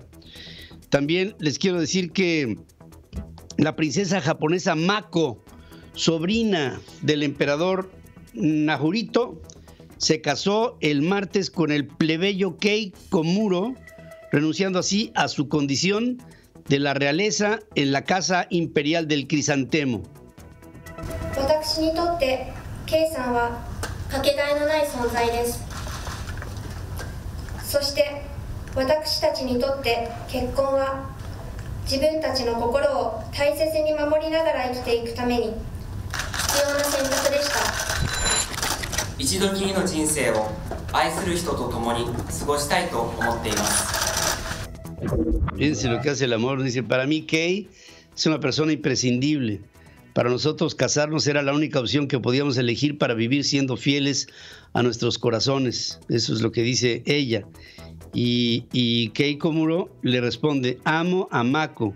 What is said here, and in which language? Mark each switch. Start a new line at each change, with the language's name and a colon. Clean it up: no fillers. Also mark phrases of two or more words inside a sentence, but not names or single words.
Spanish: También les quiero decir que la princesa japonesa Mako, sobrina del emperador Naruhito, se casó el martes con el plebeyo Kei Komuro, renunciando así a su condición de la realeza en la casa imperial del crisantemo.
Japanese: 私にとってケイさんはかけがえのない存在です。そして私たちにとって結婚は自分たちの心を大切に守りながら生きていくために必要な選択でした。一度きりの人生を愛する人と共に過ごしたいと思っています。
Spanish: Fíjense lo que hace el amor. Dice, para mí Kei es una persona imprescindible. Para nosotros casarnos era la única opción que podíamos elegir para vivir siendo fieles a nuestros corazones. Eso es lo que dice ella. Y Kei Komuro le responde, amo a Mako.